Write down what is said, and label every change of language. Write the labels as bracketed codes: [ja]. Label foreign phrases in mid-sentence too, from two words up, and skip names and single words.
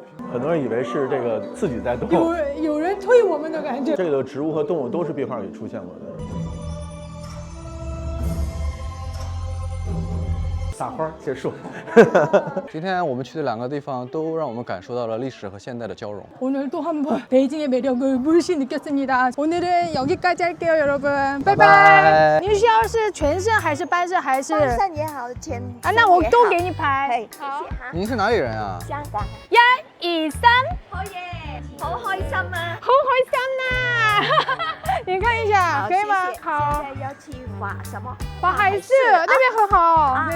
[zh] 很多人以为是这个自己在动，有人推我们的感觉。这里的植物和动物都是壁画里出现过的。撒花结束。今天我们去的2个地方都让我们感受到了历史和现代的交融。 [ko] 오늘도 한번 베이징의 매력을 물씬 느꼈습니다. 오늘은 여기까지 할게요, 여러분. 바이바이. [zh] 您需要是全身还是半身还是？半身也好，全啊，那我都给你拍。好，您是哪里人啊？香港。 1、2、3。好耶，好開心啊！好開心啊！ 你看一下，可以吗？好。现在要去法什么？